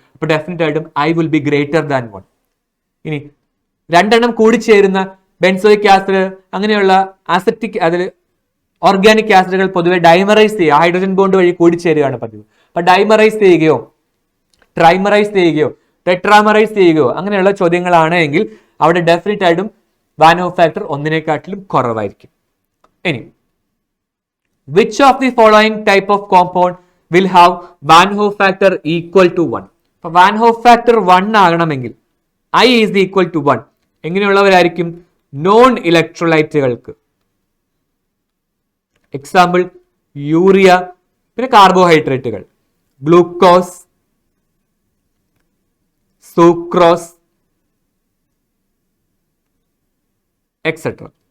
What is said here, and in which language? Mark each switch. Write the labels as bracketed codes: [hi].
[ml] അപ്പൊ ഡെഫിനറ്റ് ആയിട്ടും [en] I will be greater than 1. [ml] ഇനി രണ്ടെണ്ണം കൂടിച്ചേരുന്ന ബെൻസോയിക് ആസിഡ് അങ്ങനെയുള്ള ആസിറ്റിക് അതിൽ ഓർഗാനിക് ആസിഡുകൾ പൊതുവെ ഡൈമറൈസ് ചെയ്യുക, ഹൈഡ്രജൻ ബോണ്ട് വഴി കൂടിച്ചേരുകയാണ് പതിവ്. അപ്പൊ ഡൈമറൈസ് ചെയ്യുകയോ ട്രൈമറൈസ് ചെയ്യുകയോ ടെട്രാമറൈസ് ചെയ്യുകയോ അങ്ങനെയുള്ള ചോദ്യങ്ങളാണ് എങ്കിൽ അവിടെ ഡെഫിനറ്റ് ആയിട്ടും വാൻ ഹോഫ് ഫാക്ടർ 1 കുറവായിരിക്കും. [en] ഇനി which of the following type of compound will have Van Hoff factor equal to 1? [ml] അപ്പൊ Van Hoff factor 1 ആകണമെങ്കിൽ [en] I is equal to 1 [ml] എങ്ങനെയുള്ളവരായിരിക്കും? Non ഇലക്ട്രോലൈറ്റുകൾക്ക്. Example urea, പിന്നെ കാർബോഹൈഡ്രേറ്റുകൾ, ഗ്ലൂക്കോസ്, സൂക്രോസ് എക്സെട്ര.